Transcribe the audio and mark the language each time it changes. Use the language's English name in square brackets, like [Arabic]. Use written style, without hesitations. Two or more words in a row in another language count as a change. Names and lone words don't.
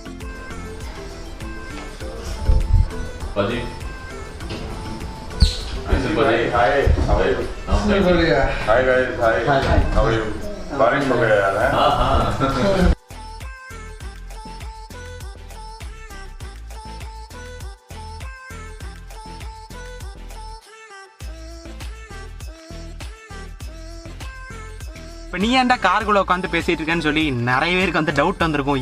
[Portuguese] Pode ir. [English] Hi. How are you? Hi guys. Hi. How are you? [Hindi] बारिश हो गया यार है? हाँ. [Tamil] இப்போ நீ ஏன்டா காருக்குள்ளே உட்காந்து பேசிகிட்டு இருக்கேன்னு சொல்லி நிறைய பேருக்கு வந்து டவுட் வந்திருக்கும்.